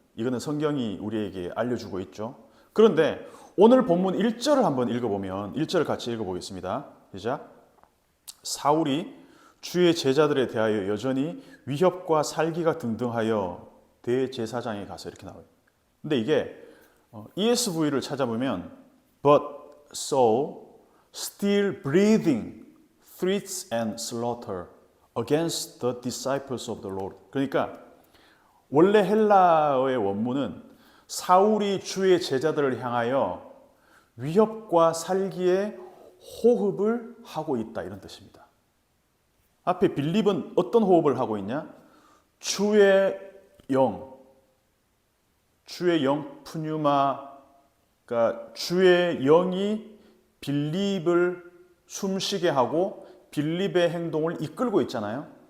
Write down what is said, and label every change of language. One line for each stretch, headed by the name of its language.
Korean: 이거는 성경이 우리에게 알려주고 있죠. 그런데 오늘 본문 1절을 한번 읽어보면, 1절을 같이 읽어보겠습니다. 시작. 사울이 주의 제자들에 대하여 여전히 위협과 살기가 등등하여 대제사장에 가서, 이렇게 나와요. 근데 이게 ESV를 찾아보면
English: but Saul, still breathing threats and slaughter against the disciples of the Lord.
Korean: 그러니까 원래 헬라어의 원문은 사울이 주의 제자들을 향하여 위협과 살기의 호흡을 하고 있다, 이런 뜻입니다. 앞에 빌립은 어떤 호흡을 하고 있냐? 주의 영 푸뉴마, 그러니까 주의 영이 빌립을 숨쉬게 하고 빌립의 행동을 이끌고 있잖아요.